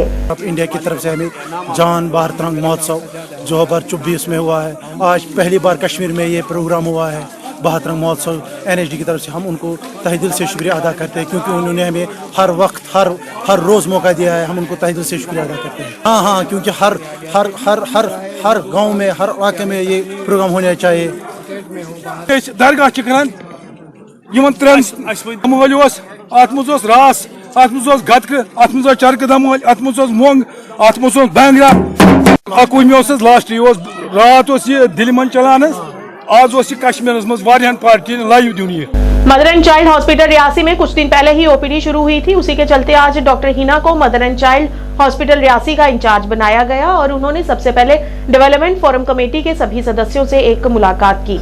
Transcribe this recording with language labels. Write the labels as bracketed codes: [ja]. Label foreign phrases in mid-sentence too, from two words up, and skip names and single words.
[hi] इंडिया की तरफ से हमें जान भारत रंग महोत्सव जो 2024 में हुआ है, आज पहली बार कश्मीर में ये प्रोग्राम हुआ है भारत रंग महोत्सव NHD की तरफ से। हम उनको तहे दिल से शुक्रिया अदा करते हैं क्योंकि उन्होंने हमें हर वक्त हर रोज़ मौका दिया है। हम उनको तहे दिल से शुक्रिया अदा करते हैं। हाँ, क्योंकि हर गाँव में हर इलाके में ये प्रोग्राम होना चाहिए। [ks] दरगाह कर अत मज रास, अत मज गतक, अत मज चरक दमोल, अत मज मोंग, अत मज बैंगरा। 21 लास्ट रात दिल मन चलान आज कश्मीर मज पार्टी लाइव दुनिया। [hi] मदर एंड चाइल्ड हॉस्पिटल रियासी में कुछ दिन पहले ही OPD शुरू हुई थी। उसी के चलते आज डॉक्टर हिना को मदर एंड चाइल्ड हॉस्पिटल रियासी का इंचार्ज बनाया गया और उन्होंने सबसे पहले डेवलपमेंट फोरम कमेटी के सभी सदस्यों से एक मुलाकात की।